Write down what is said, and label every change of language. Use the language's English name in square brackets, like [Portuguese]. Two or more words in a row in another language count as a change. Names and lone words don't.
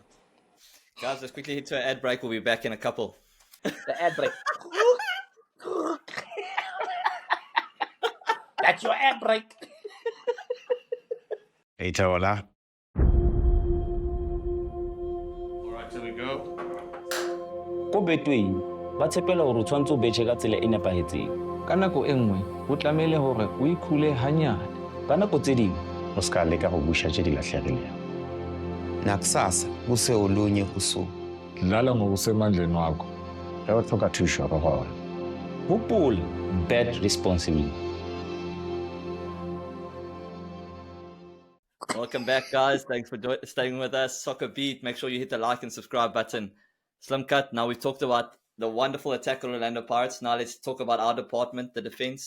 [English] Guys, let's quickly hit to an ad break. We'll be back in a couple. The ad break. That's your ad break. Hey, Taola. All right, here we go. [Southern Sotho] Ko Betway ba tshepela hore o tshwantse o betjhe ka tsela e nepahetseng. Ka nako e nngwe ho tlamehile hore o ikhule hanyane. Ka nako tse ding [Northern Sotho] o ska leka go busha tše di lahlegilego. [Zulu] Nakusasa kuse olunye kusuku. Dlala ngokusemandleni wakho. [Northern Sotho] Ge o tlhoka thušo go gona. [Southern Sotho] hopola, [English] bet responsibly. Welcome back, guys. Thanks for staying with us. SoccerBeat. Make sure you hit the like and subscribe button. Slimkat. Now we've talked about the wonderful attack of Orlando Pirates. Now let's talk about our department, the defense.